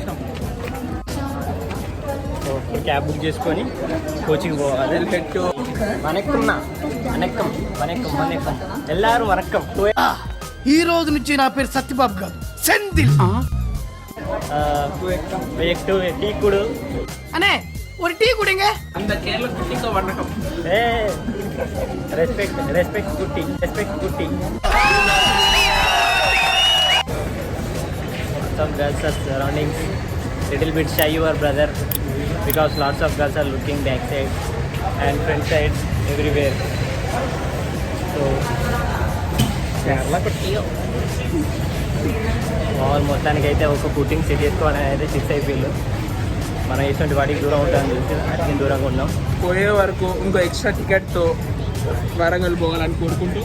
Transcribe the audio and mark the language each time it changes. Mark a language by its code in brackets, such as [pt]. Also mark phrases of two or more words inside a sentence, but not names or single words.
[te] సో క్యాబ్ బుక్ చేసుకొని కోచింగ్ పోవాలి. [ta] வணக்கம் எல்லாரு வணக்கம். [te] ఈ రోజు నుంచి నా పేరు సత్యబాబు కాదు, సెందిల్. [ta] டீ குடு అనే ஒரு டீ குடிங்க. அந்த கேரள குட்டிக்கு வணக்கம். [te] రెస్పెక్ట్ కుట్టి. [en] Some girls are surrounding. Little bit shy your brother because lots of girls are looking backside and front side everywhere. [te] So కేరళ కుట్టి మామూలు మొత్తానికి అయితే ఒక కుట్టింగ్ సెట్ చేసుకోవాలని అయితే ఫిక్స్ అయిపోయింది. మనం ఇటువంటి వాటికి దూరం ఉంటామని తెలిసి అట్లా దూరంగా ఉన్నాం. పోయే వరకు ఇంకో ఎక్స్ట్రా టికెట్తో వరంగల్ పోవాలని కోరుకుంటూ